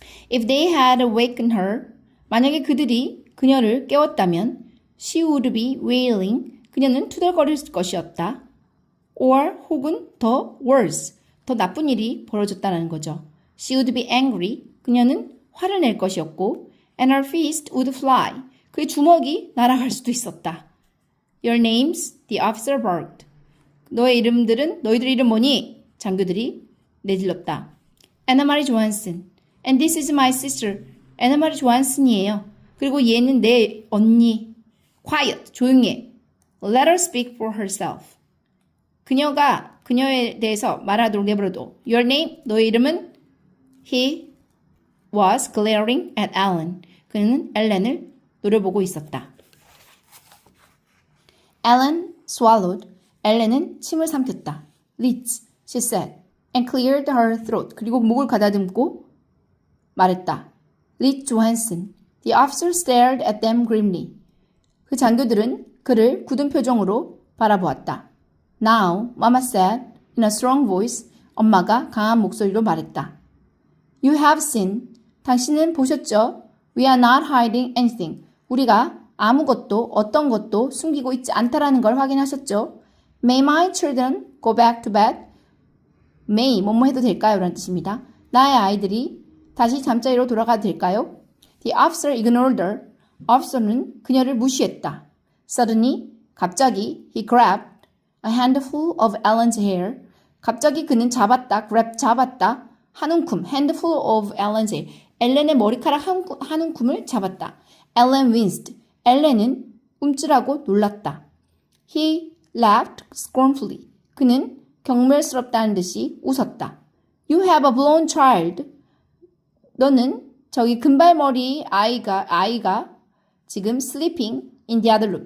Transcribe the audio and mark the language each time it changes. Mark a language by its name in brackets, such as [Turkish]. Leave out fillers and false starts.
[English] If they had awakened her, [Korean] 만약에 그들이 그녀를 깨웠다면 [English] she would be wailing, [Korean] 그녀는 투덜거릴 것이었다. or 혹은 더 worse, 더 나쁜 일이 벌어졌다는 거죠. [English] She would be angry, [Korean] 그녀는 화를 낼 것이었고 [English] and her fist would fly, [Korean] 그의 주먹이 날아갈 수도 있었다. [English] Your names, the officer barked. [Korean] 너희들 이름 뭐니? 장교들이 내질렀다. [English] Anna Marie Johansson. And this is my sister. [Korean] Anna Marie Johansson이에요. 그리고 얘는 내 언니. [English] Quiet, [Korean] 조용히 해. [English] Let her speak for herself. [Korean] 그녀에 대해서 말하도록 내버려둬. [English] Your name, [Korean] 너의 이름은? [English] He was glaring at Ellen. [Korean] 그는 엘렌을 노려보고 있었다. [English] Ellen swallowed. [Korean] 엘렌은 침을 삼켰다. [English] Liz, she said, and cleared her throat. [Korean] 그리고 목을 가다듬고 말했다. [English] Liz Johansson. The officer stared at them grimly. [Korean] 그 장교들은 그를 굳은 표정으로 바라보았다. [English] Now, Mama said, in a strong voice. [Korean] 엄마가 강한 목소리로 말했다. [English] You have seen. [Korean] 당신은 보셨죠? [English] We are not hiding anything. [Korean] 우리가 아무것도 어떤 것도 숨기고 있지 않다라는 걸 확인하셨죠? [English] May my children go back to bed? [Korean] May 뭐뭐 해도 될까요? 라는 뜻입니다. 나의 아이들이 다시 잠자리로 돌아가도 될까요? [English] The officer ignored her. [Korean] officer는 그녀를 무시했다. [English] Suddenly, 갑자기 he grabbed a handful of Ellen's hair. [Korean] 갑자기 그는 잡았다. grab 잡았다. 한 움큼 [English] handful of Ellen's hair. [Korean] 엘렌의 머리카락 한 움큼을 잡았다. [English] Ellen winced. [Korean] 엘렌은 움찔하고 놀랐다. [English] He laughed scornfully. [Korean] 그는 경멸스럽다는 듯이 웃었다. [English] You have a blonde child. [Korean] 너는 저기 금발머리 아이가 지금 [English] sleeping in the other room.